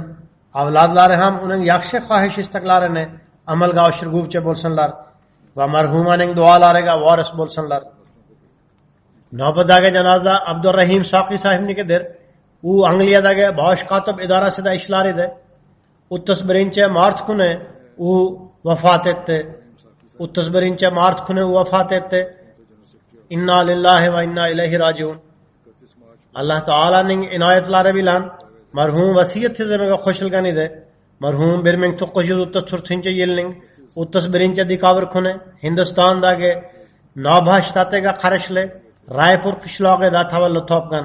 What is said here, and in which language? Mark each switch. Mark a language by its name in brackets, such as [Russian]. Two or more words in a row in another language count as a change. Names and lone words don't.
[Uzbek] Avlodlari ham uning yaxshi xohish istaklarini amalga oshirguvchi bo'lsinlar va marhumaning duolariga voris bo'lsinlar. Navbatdagi janoza Abdurrahim Soqiy sohibnikidir. U Angliyadagi bosh kotib idorasida ishlar edi. 31-mart kuni u vafot etdi. 31-mart kuni u vafot etdi. [Arabic] إنا لله وإنا إليه راجعون. [Uzbek] Alloh taolaning inoyatlari bilan marhum vasiyat tizimiga qo'shilgan edi. marhum 1934-yilning 31-dekabr kuni Hindistondagi Nabha shtatiga qarashli Raipur qishlog'ida tavallud topgan.